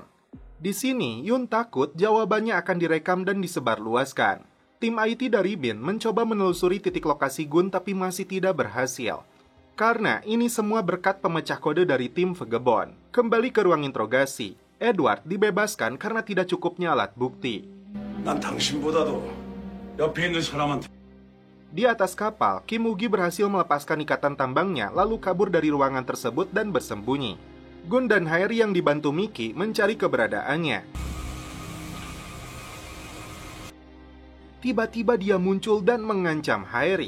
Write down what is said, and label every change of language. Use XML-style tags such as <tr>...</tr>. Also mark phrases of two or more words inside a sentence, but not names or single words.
<id>Di sini, Yoon takut jawabannya akan direkam dan disebarluaskan. Tim IT dari Bin mencoba menelusuri titik lokasi Gun tapi masih tidak berhasil. Karena ini semua berkat pemecah kode dari tim Vagabond. Kembali ke ruang interogasi, Edward dibebaskan karena tidak cukupnya alat bukti.</id> <ko>난 당신보다도 옆에 있는 사람한테</ko> <id>Di atas kapal, Kim Woo-gi berhasil melepaskan ikatan tambangnya lalu kabur dari ruangan tersebut dan bersembunyi. Gun dan Haeri yang dibantu Miki mencari keberadaannya. Tiba-tiba dia muncul dan mengancam Haeri.</id>